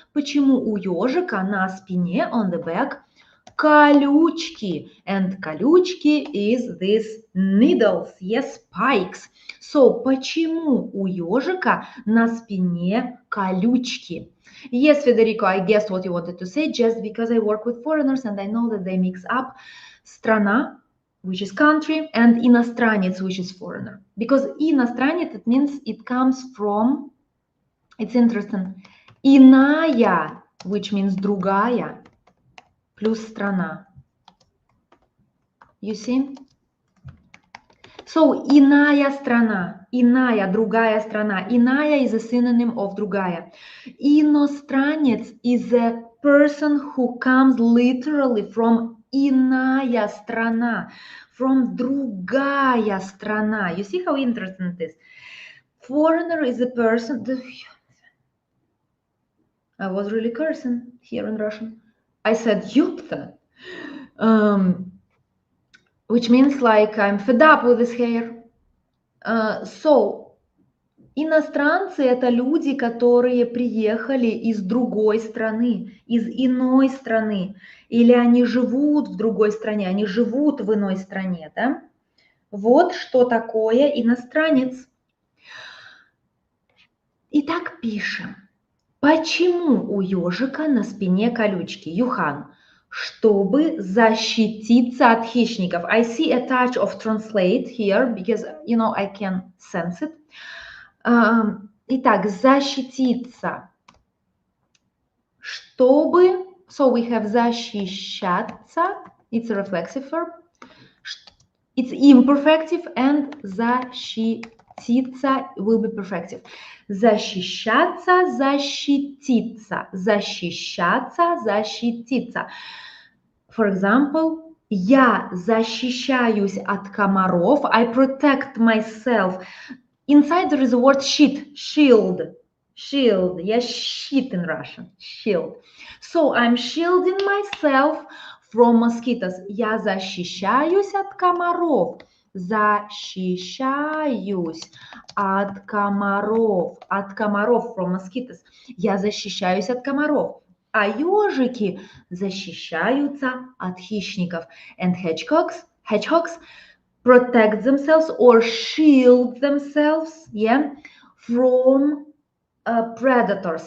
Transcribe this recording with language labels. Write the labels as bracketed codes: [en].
[ru] Почему у ежика на спине, [en] on the back, [ru] колючки? [en] And колючки is this needles, yes, spikes. [ru] So, почему у ежика на спине колючки? [en] Yes, Federico, I guessed what you wanted to say, just because I work with foreigners and I know that they mix up страна, which is country, and иностранец, which is foreigner. Because иностранец, it means it comes from, it's interesting, иная, which means другая, плюс страна. You see? [ru] So, иная страна, иная, другая страна. [en] Иная is a synonym of другая. Иностранец is a person who comes literally from [ru] иная страна, [en] from [ru] другая страна. [en] You see how interesting it is? Foreigner is a person. I was really cursing here in Russian. I said ёпта, which means like I'm fed up with this hair. [ru] So, иностранцы – это люди, которые приехали из другой страны, из иной страны, или они живут в другой стране, они живут в иной стране, да? Вот что такое иностранец. Итак, пишем. Почему у ежика на спине колючки? Юхан, чтобы защититься от хищников. [en] I see a touch of translate here, because, you know, I can sense it. [ru] Итак, защититься. [en] Чтобы, so we have защищаться, it's a reflexive verb. It's imperfective, and защититься will be perfective. [ru] Защищаться, защититься. Защищаться, защититься. [en] For example, [ru] я защищаюсь от комаров. [en] I protect myself. Inside there is a word sheet, shield. Shield. Yes, sheet in Russian. Shield. So I'm shielding myself from mosquitoes. [ru] Я защищаюсь от комаров. Защищаюсь от комаров. От комаров, [en] from mosquitoes. [ru] Я защищаюсь от комаров. А ежики защищаются от хищников. [en] And hedgehogs protect themselves or shield themselves, yeah, from predators.